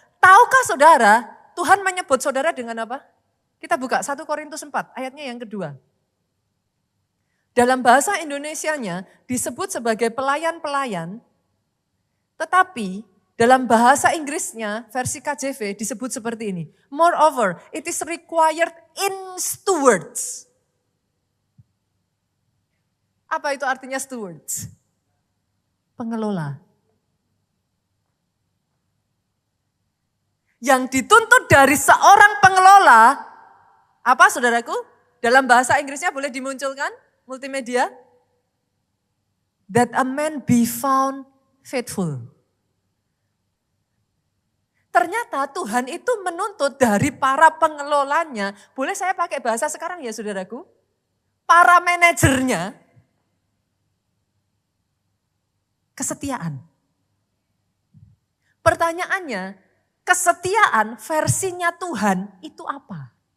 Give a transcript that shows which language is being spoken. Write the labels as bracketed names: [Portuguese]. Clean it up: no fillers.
[Indonesian] Tahukah saudara Tuhan menyebut saudara dengan apa? Kita buka 1 Korintus 4 ayatnya yang kedua. Dalam bahasa Indonesianya disebut sebagai pelayan-pelayan. Tetapi dalam bahasa Inggrisnya versi KJV disebut seperti ini. [English] Moreover, it is required in stewards. [Indonesian] Apa itu artinya stewards? Pengelola. Yang dituntut dari seorang pengelola, apa saudaraku? Dalam bahasa Inggrisnya boleh dimunculkan multimedia? [English] That a man be found faithful. [Indonesian] Ternyata Tuhan itu menuntut dari para pengelolanya, boleh saya pakai bahasa sekarang ya saudaraku? Para manajernya, kesetiaan. Pertanyaannya, kesetiaan versinya Tuhan itu apa?